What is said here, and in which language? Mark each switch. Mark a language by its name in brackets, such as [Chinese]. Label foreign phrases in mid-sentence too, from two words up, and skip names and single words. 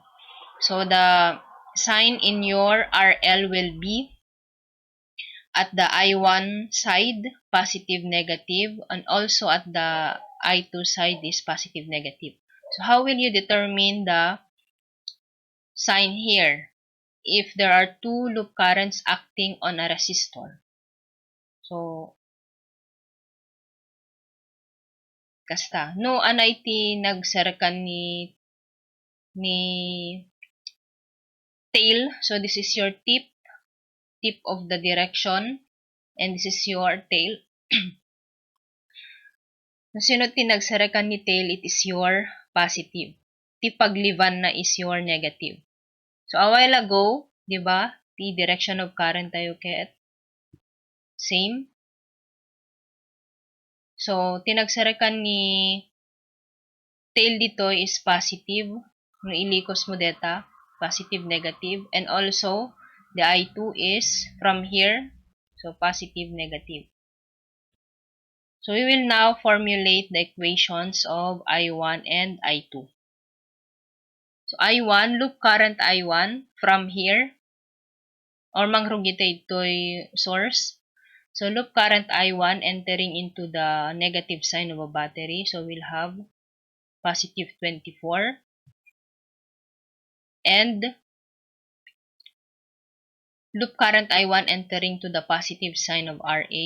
[English] So, the sign in your RL will be at the I1 side, positive, negative, and also at the I2 side is positive, negative. So, how will you determine the sign here if there are two loop currents acting on a resistor? So, [Iloko] kasta. No, anay ti nagserkan ni tail. [English] So, this is your tip of the direction, and this is your tail. [Iloko] Kung sino tinagsarekan ni tail, [English] it is your positive. [Iloko] Ti pagliban na [English] is your negative. So, a while ago, [Filipino] di ba, [English] the direction of current [Iloko] tayo ket [English] same. So, [Iloko] tinagsarekan ni [English] tail dito is positive. [Iloko] Kung ilikos mo deta, [English] positive, negative. And also, the I2 is from here. So, positive, negative. So, we will now formulate the equations of I1 and I2. So, I1, loop current I1 from here, or [Iloko] mangrugitay ito'y [English] source. So, loop current I1 entering into the negative sign of a battery. So, we'll have positive 24. And loop current I1 entering to the positive sign of RA.